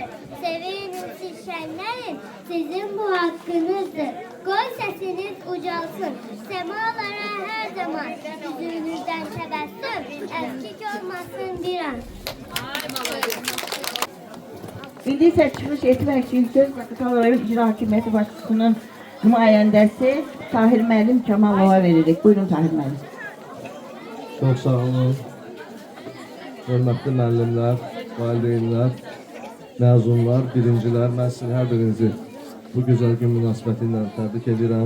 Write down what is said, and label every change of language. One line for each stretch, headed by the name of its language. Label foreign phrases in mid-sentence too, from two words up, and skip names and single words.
Turkish: Sevinin siz şenlerin, sizin bu hakkınızdır. Koy sesiniz ucalsın, semalara her zaman. Yüzünüzden tebessüm, eskik olmasın bir an.
Azerbaijani: İndi isə çıxış etmək üçün söz Zaqatala rayon İcra Hakimiyyəti başçısının nümayəndəsi Tahir müəllim Kamalova veririk. Buyurun Tahir müəllim. Çox sağ olun. Hörmətli müəllimlər, valideynlər, məzunlar, birincilər, mən sizin hər birinizi bu gözəl gün münasibəti ilə təbrik edirəm.